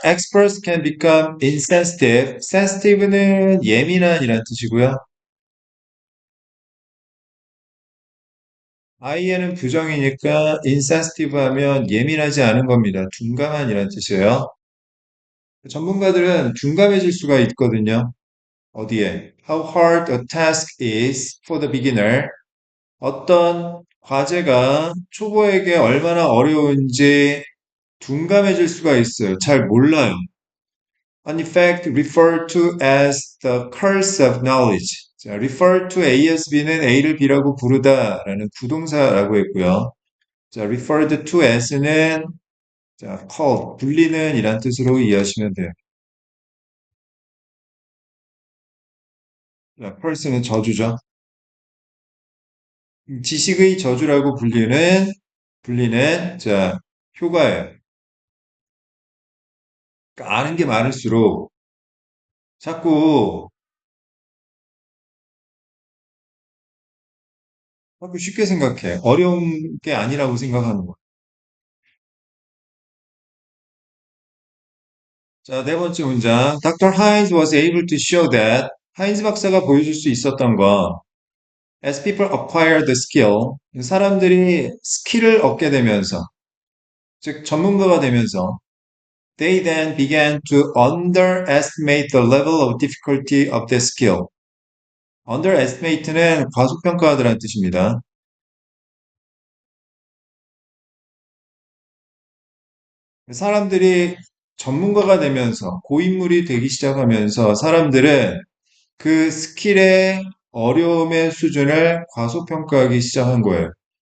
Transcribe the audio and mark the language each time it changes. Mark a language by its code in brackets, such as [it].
[en] Experts can become insensitive. [ko] sensitive는 예민한이란 뜻이고요. IN은 부정이니까 insensitive 하면 예민하지 않은 겁니다. 둔감한이란 뜻이에요. 전문가들은 둔감해질 수가 있거든요. 어디에? [en] How hard a task is for the beginner. [ko] 어떤 과제가 초보에게 얼마나 어려운지 둔감해질 수가 있어요. 잘 몰라요. [en] In fact, referred to as the curse of knowledge. [ko] 자, refer to A as B는 A를 B라고 부르다라는 부동사라고 했고요. 자, referred to as는 자, called, 불리는 이란 뜻으로 이해하시면 돼요. 자, curse는 저주죠. 지식의 저주라고 불리는 자, 효과예요. 그러니까 아는 게 많을수록 자꾸 쉽게 생각해. 어려운 게 아니라고 생각하는 거. 자, 네 번째 문장. Dr. [en] Hines was able to show that [ko] 하인즈 박사가 보여줄 수 있었던 거. [en] As people acquire the skill, [ko] 사람들이 스킬을 얻게 되면서, 즉 전문가가 되면서, [en] they then began to underestimate the level of difficulty of the skill. [ko] underestimate는 과소평가하다라는 뜻입니다. 사람들이 전문가가 되면서 고인물이 되기 시작하면서 사람들은 그 스킬의 어려움의 수준을 과소평가하기 시작한 거예요.